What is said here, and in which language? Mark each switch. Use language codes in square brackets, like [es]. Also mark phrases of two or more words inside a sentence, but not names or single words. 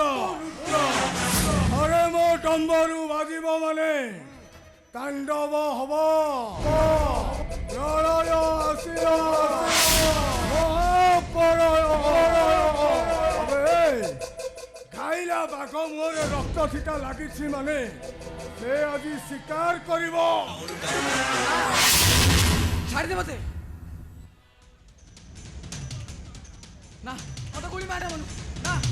[or] ଥରେ ମୋ ଡମ୍ବରୁ ବାଜିବ ମାନେ ତାଣ୍ଡବ ହବ, ପ୍ରଳୟ ଆସିବ, ଖାଇଲା ବାଘ ମୁହଁରେ ରକ୍ତ ଛିଟା ଲାଗିଛି ମାନେ ସେ ଆଜି ଶିକାର କରିବ। [spv] ଛାଡ଼ି ଦେ ମତେ ନା ମତେ ଗୋଲି ମାରେ ମନୁ ନା